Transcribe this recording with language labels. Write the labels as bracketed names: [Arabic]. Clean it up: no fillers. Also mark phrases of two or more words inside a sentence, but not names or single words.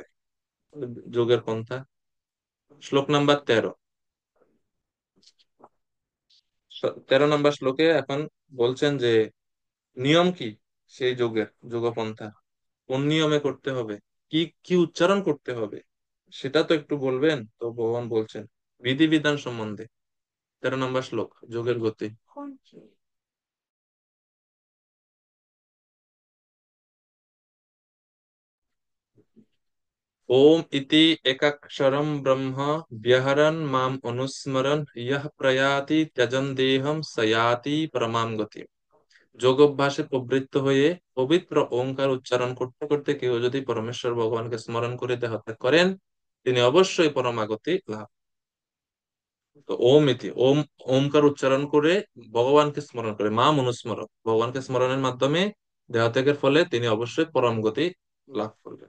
[Bangla] যোগের পন্থা, শ্লোক নাম্বার 13, 13 নম্বর শ্লোকে এখন বলছেন যে নিয়ম কি সেই যোগের, যোগপন্থা কোন নিয়মে করতে হবে, কি কি উচ্চারণ করতে হবে, সেটা তো একটু বলবেন। তো ভগবান বলছেন বিধিবিধান সম্বন্ধে। 13 নম্বর শ্লোক, যোগের গতি। [Sanskrit] ओम इति एकाक्षरं ब्रह्म व्यहरन् माम अनुस्मरन् यः प्रयाति त्यजन् देहं सयाति परमां गति। [Bangla] যোগ অভ্যাসে প্রবৃত্ত হয়ে পবিত্র ওঙ্কার উচ্চারণ করতে করতে কেউ যদি পরমেশ্বর ভগবানকে স্মরণ করে দেহ ত্যাগ করেন, তিনি অবশ্যই পরমাগতি লাভ। তো [Sanskrit] ওম ইতি, [Bangla] ওম, ওমকার উচ্চারণ করে ভগবানকে স্মরণ করে, [Sanskrit] মা মনুস্মর, [Bangla] ভগবানকে স্মরণের মাধ্যমে দেহত্যাগের ফলে তিনি অবশ্যই পরম গতি লাভ করবেন।